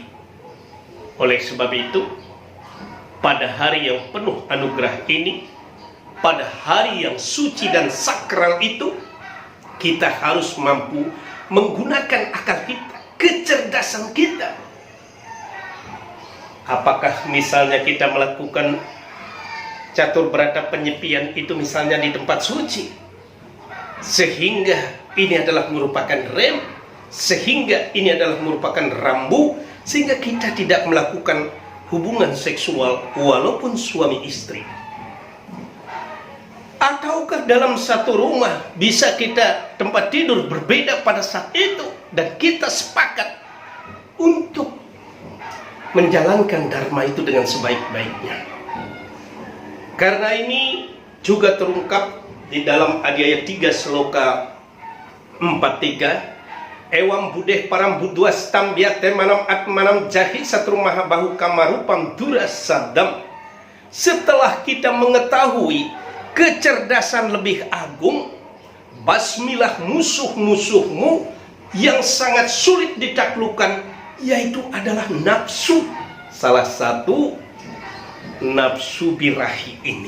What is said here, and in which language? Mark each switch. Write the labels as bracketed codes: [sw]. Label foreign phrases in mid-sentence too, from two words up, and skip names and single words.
[id] Oleh sebab itu, pada hari yang penuh anugerah ini, pada hari yang suci dan sakral itu, kita harus mampu menggunakan akal kita, kecerdasan kita. Apakah misalnya kita melakukan catur berata penyepian itu misalnya di tempat suci, sehingga ini adalah merupakan rem, sehingga ini adalah merupakan rambu, sehingga kita tidak melakukan hubungan seksual walaupun suami istri. Ataukah dalam satu rumah bisa kita tempat tidur berbeda pada saat itu, dan kita sepakat untuk menjalankan dharma itu dengan sebaik-baiknya. Karena ini juga terungkap di dalam Adiaya 3 sloka 43. [sa] एवं बुद्धेः परं बुद्ध्वा संस्तभ्य मनम् आत्मानं जहि शत्रुं महाबाहो कामरूपं दुरासदम्. [id] Setelah kita mengetahui kecerdasan lebih agung, basmilah musuh-musuhmu yang sangat sulit ditaklukkan, yaitu adalah nafsu. Salah satu nafsu birahi ini.